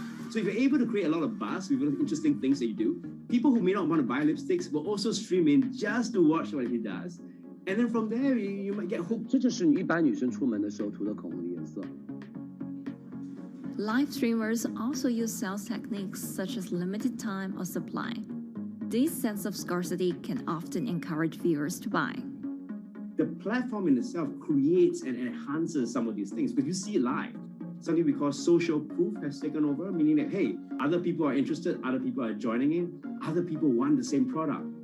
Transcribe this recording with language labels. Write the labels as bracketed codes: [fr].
[en] So if you're able to create a lot of buzz with interesting things that you do, people who may not want to buy lipsticks will also stream in just to watch what he does. And then from there, you might get hooked. [zh] 这就是你一般女生出门的时候涂的口红的颜色。 [en] Live streamers also use sales techniques such as limited time or supply. This sense of scarcity can often encourage viewers to buy. The platform in itself creates and enhances some of these things, but you see it live. Something we call social proof has taken over, meaning that, hey, other people are interested, other people are joining in, other people want the same product.